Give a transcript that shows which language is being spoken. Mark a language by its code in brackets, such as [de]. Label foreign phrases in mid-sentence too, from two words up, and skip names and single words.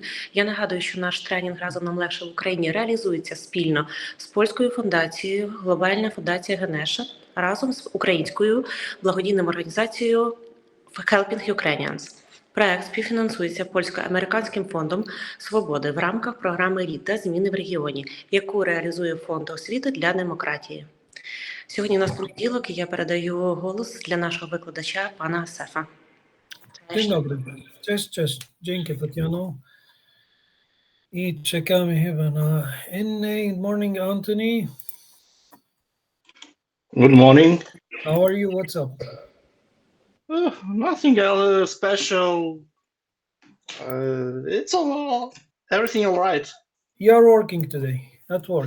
[uk] Я нагадую, що наш тренінг «Разом нам легше в Україні» реалізується спільно з Польською фундацією, глобальна фундація Генеша, разом з українською благодійною організацією Helping Ukrainians. Проект співфінансується Польсько-Американським Фондом Свободи в рамках програми RITA «Зміни в регіоні», яку реалізує Фонд Освіти для Демократії. Сьогодні у нас понеділок, і я передаю голос для нашого викладача, пана Сефа. [pl] Dzień dobry. Cześć. Dzięki, Tatiano. I czekamy chyba na inny. [en] Good morning, Anthony. Good morning. How are you? What's up? Nothing special. It's everything all right. You're working today at work.